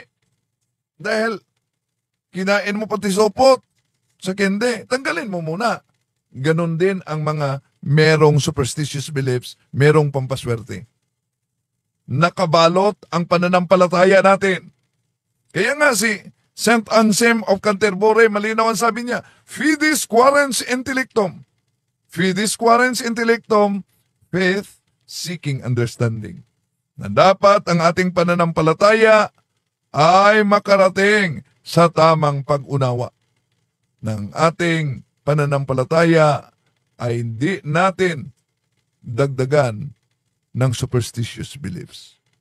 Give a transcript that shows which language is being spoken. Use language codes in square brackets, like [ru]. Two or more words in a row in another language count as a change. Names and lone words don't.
[tl] Dahil kinain mo pati sopot sa kinde, tanggalin mo muna. Ganon din ang mga merong [en] superstitious beliefs, [tl] merong pampaswerte. Nakabalot ang pananampalataya natin. Kaya nga si Saint Anselm of Canterbury, malinaw ang sabi niya, [la] Fides quaerens intellectum. Fides quaerens intellectum, [en] faith seeking understanding. [tl] Na dapat ang ating pananampalataya ay makarating sa tamang pag-unawa ng ating pananampalataya ay hindi natin dagdagan ng [en] superstitious beliefs.